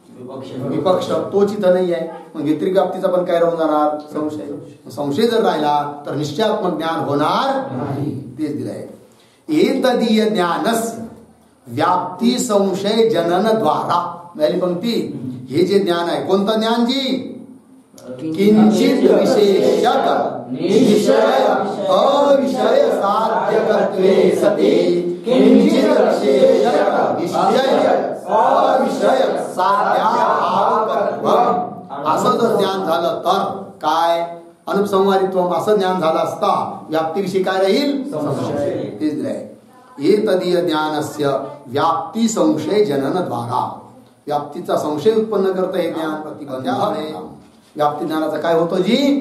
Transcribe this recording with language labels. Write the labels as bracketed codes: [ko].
[mr] विपक्ष, तोच इथं नाही आहे. मग व्यतिरिक्त व्याप्तीचा पण काय राहून जाणार? संशय. संशय जर राहिला तर निश्चयात्मक ज्ञान होणार नाही. तेच दिलंय. [sa] एतदीय ज्ञानस्य व्याप्ती संशय जनन द्वारा. [mr] पहिली पंक्ती. हे जे ज्ञान आहे, कोणतं ज्ञान जी? [sa] किंचित विशेषक निश्चय अविषय साध्यकत्वे सती किंचित विशेषक निश्चय अविषय साध्याभावकत्वम. [mr] असं जर ज्ञान झालं तर काय? अनुपसंहारित्वम असं ज्ञान झालं असता व्याप्तीविषयी काय राहील? संशय. तेच दिलंय. [sa] एतदीय ज्ञानस्य व्याप्ती संशय जनन द्वारा. [mr] व्याप्तीचा संशय उत्पन्न करतं हे ज्ञान. प्रतिबंध व्याप्ती ज्ञानाचा काय होतो जी?